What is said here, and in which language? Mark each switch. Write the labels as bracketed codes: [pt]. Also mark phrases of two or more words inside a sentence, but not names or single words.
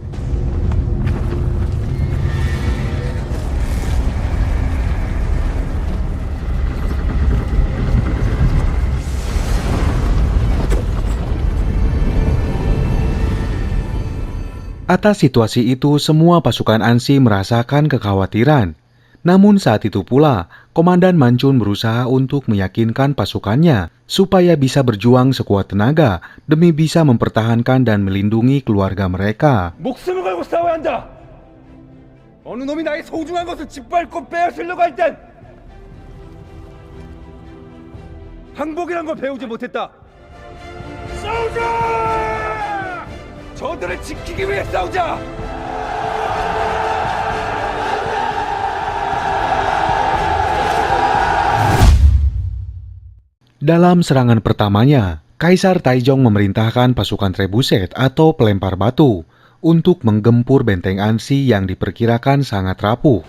[id] Atas situasi itu, semua pasukan Ansi merasakan kekhawatiran. Namun saat itu pula, Komandan Mancun berusaha untuk meyakinkan pasukannya supaya bisa berjuang sekuat tenaga demi bisa mempertahankan dan melindungi keluarga mereka. [ko] 목숨을 걸고 싸워야 한다! 어느 놈이 나의 소중한 것을 짓밟고 빼앗으려고 할 땐 항복이란 걸 배우지 못했다! 싸우자! 저들을 지키기 위해 싸우자! [id] Dalam serangan pertamanya, Kaisar Taizong memerintahkan pasukan trebuset atau pelempar batu untuk menggempur benteng Ansi yang diperkirakan sangat rapuh.